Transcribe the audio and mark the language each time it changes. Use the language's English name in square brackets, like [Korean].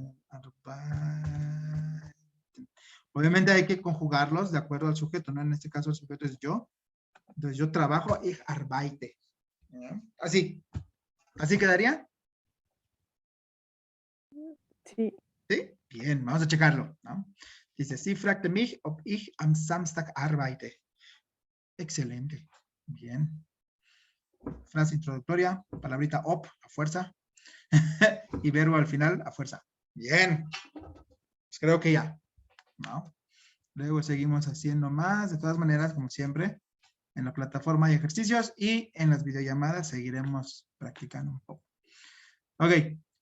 [German] Arbeiten. [Spanish] Obviamente hay que conjugarlos de acuerdo al sujeto, ¿no? En este caso el sujeto es yo. Entonces yo trabajo, [German] ich arbeite. [Spanish] ¿Ya? Así quedaría. sí, ¿Sí? Bien, vamos a checarlo, ¿no? Dice, [German] sie fragte mich, ob ich am Samstag arbeite. [Spanish] Excelente. Bien. Frase introductoria, palabrita ob, a fuerza. Y verbo al final, a fuerza. Bien. Pues creo que ya, ¿no? Luego seguimos haciendo más. De todas maneras, como siempre, en la plataforma hay ejercicios y en las videollamadas seguiremos practicando un poco. Ok.